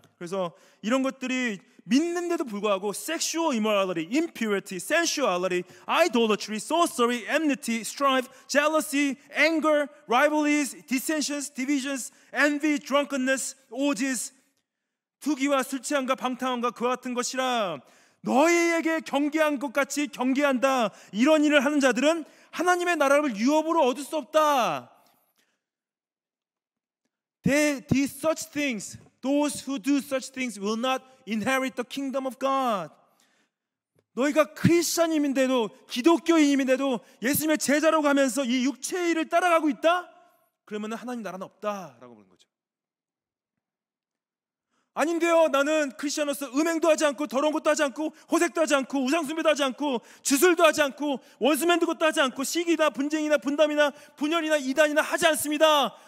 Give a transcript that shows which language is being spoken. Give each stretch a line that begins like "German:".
Korean: 그래서 이런 것들이 믿는데도 불구하고
English: sexual immorality, impurity, sensuality, idolatry, sorcery, enmity, strife, jealousy, anger, rivalries, dissensions, divisions, envy, drunkenness, orgies,
Korean: 투기와 술 취함과 방탕함과 그와 같은 것이라 너희에게 경계한 것 같이 경계한다. 이런 일을 하는 자들은 하나님의 나라를 유업으로 얻을 수 없다.
English: These such things, those who do such things will not inherit the kingdom of God.
Korean: 너희가 크리스천임인데도 기독교인임인데도 예수님의 제자로 가면서 이 육체의 일을 따라가고 있다? 그러면 하나님 나라는 없다라고 보는 거죠. 아닌데요, 나는 크리스천으로서 음행도 하지 않고 더러운 것도 하지 않고 호색도 하지 않고 우상숭배도 하지 않고 주술도 하지 않고 원수 맺는 것도 하지 않고 시기나 분쟁이나 분담이나 분열이나 이단이나 하지 않습니다.